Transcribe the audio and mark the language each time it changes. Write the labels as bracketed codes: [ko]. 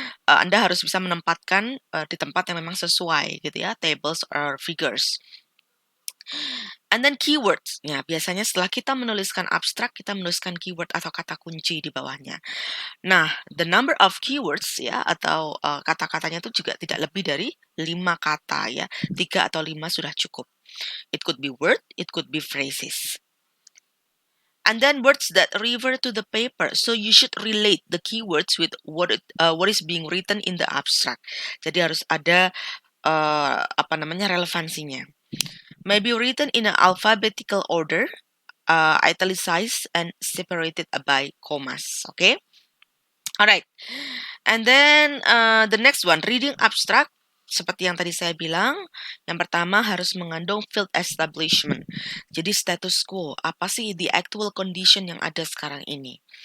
[id] Anda harus bisa menempatkan di tempat yang memang sesuai gitu ya, [en] tables or figures. And then keywords. [id] Ya, biasanya setelah kita menuliskan abstrak, kita menuliskan keyword atau kata kunci di bawahnya. Nah, [en] the number of keywords [id] ya atau kata-katanya itu juga tidak lebih dari 5 kata ya. 3 atau 5 sudah cukup. [en] It could be word, it could be phrases. And then words that refer to the paper. So you should relate the keywords with what is being written in the abstract. [id] Jadi harus ada apa namanya relevansinya. [en] Maybe written in an alphabetical order, italicized and separated by commas. Okay. Alright, and then the next one, reading abstract. [id] Seperti yang tadi saya bilang, yang pertama harus mengandung field establishment. Jadi status quo, apa sih [en] the actual condition [id] yang ada sekarang ini.